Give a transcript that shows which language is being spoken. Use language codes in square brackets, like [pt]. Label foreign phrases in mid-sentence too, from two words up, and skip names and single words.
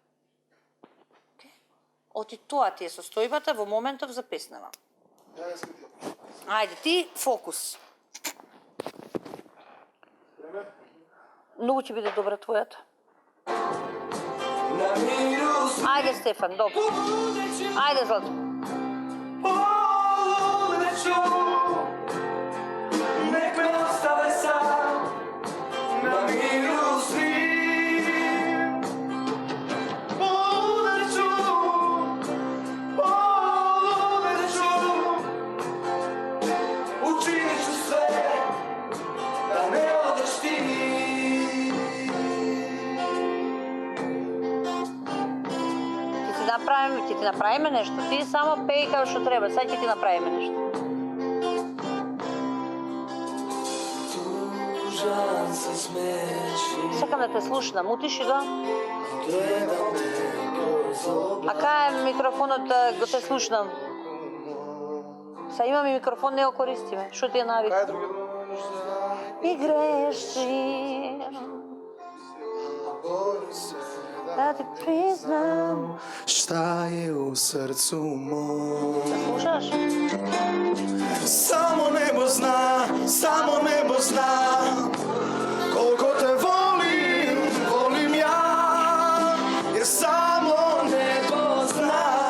[mk] Оти тоа ти е состојбата во моментов за песнава. Ајде, ти фокус. Многу ќе биде добра твојата. Ајде, Стефан, добро. Ајде, Злато. [sr] Nek me ostave sam na miru svim. Poludeću, učinit ću sve da ne odeš ti. [mk] Ќе ти направиме нешто. Ти само пеј како што треба. Сега ќе ти направиме нешто. [sr] Tužan se smeši, [mk] Сакам да те слушнам. Утиши го. [sr] gledam te kroz [mk] А кај е микрофонот да го те слушнам? Са имаме микрофон, не го користиме. Што ти е навик? Кај други? И греши. Бори се да да ти признам. [sr] Šta je u srcu mom? [mk] Слушаш? [sr] Samo nebo zna, koliko te volim, volim ja, jer samo nebo zna.